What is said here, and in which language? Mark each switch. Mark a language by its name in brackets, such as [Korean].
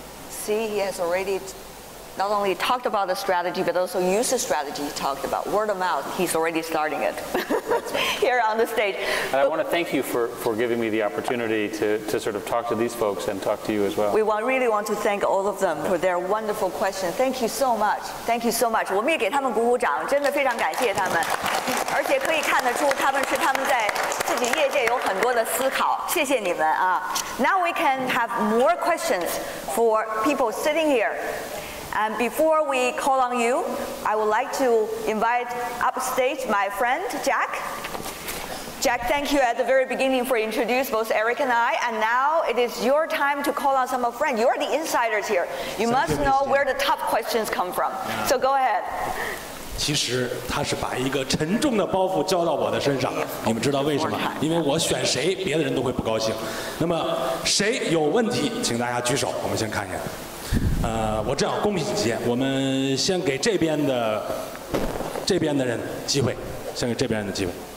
[English] See, he has already not only talked about the strategy, but also used the strategy he talked about. Word of mouth, he's already starting it here on the stage. And I want to thank you for giving me the opportunity to sort of talk to these folks and talk to you as well. We really want to thank all of them for their wonderful questions. Thank you so much. Thank you so much. [Chinese] 我们也给他们鼓鼓掌，真的非常感谢他们，而且可以看得出他们在自己业界有很多的思考。谢谢你们啊。 [English] Now we can have more questions for people sitting here. And before we call on you, I would like to invite upstage my friend, Jack. Jack, thank you at the very beginning for introducing both Eric and I. And now it is your time to call on some of friends. You're the insiders here. You must know where the top questions come from. So go ahead. [Chinese] 其实他是把一个沉重的包袱交到我的身上，你们知道为什么？因为我选谁，别的人都会不高兴。那么谁有问题，请大家举手，我们先看一下。我这样公平起见，我们先给这边的人机会，先给这边人的机会。